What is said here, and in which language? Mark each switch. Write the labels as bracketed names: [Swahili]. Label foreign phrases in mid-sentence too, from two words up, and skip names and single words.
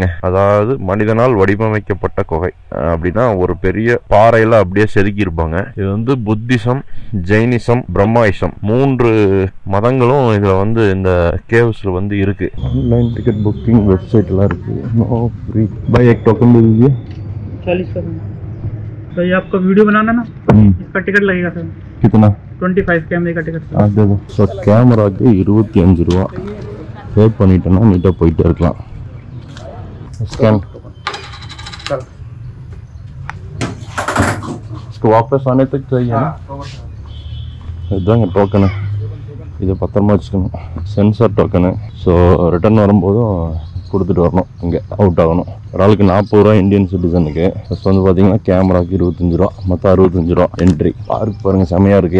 [Tamil] அதாவது மனிதனால் வடிவமைக்கப்பட்ட குகை. அப்படின்னா ஒரு பெரிய பாறையில அப்படியே செதுக்கி இருப்பாங்க. இது வந்து புத்திசம், ஜெயினிசம், பிரம்மாயிசம் 3 மதங்களும் இதுல வந்து இந்த கேவ்ஸ்ல வந்து இருக்கு. [English] online ticket booking websiteலாம் [Tamil] இருக்கு. [English] no free [Hindi] बाय एक टोकन दे दीजिए 40 का। तो ये आपको वीडियो बनाना ना, इसका टिकट लगेगा सर कितना 25 कैमरे का टिकट। हाँ दे दो। [Tamil] ஸோ கேமராக்கு 25 ரூபா பே பண்ணிட்டோன்னா நீட்டாக போயிட்டே இருக்கலாம். [Hindi] स्कैन इसको वापस आने तक चाहिए ना। [Tamil] இதுதாங்க டோக்கனு. இதை பத்திரமா வச்சுக்கணும். சென்சார் டோக்கனு. ஸோ ரிட்டர்ன் வரும்போதும் கொடுத்துட்டு வரணும். இங்கே அவுட் ஆகணும். ஒரு ஆளுக்கு 40 ரூபா [English] Indian citizenக்கு. [Tamil] ஃபஸ்ட் வந்து பார்த்தீங்கன்னா கேமராவுக்கு 25 ரூபா, மொத்தம் 65 ரூபா என்ட்ரி. பார்க் பாருங்கள், செமையாக இருக்குது.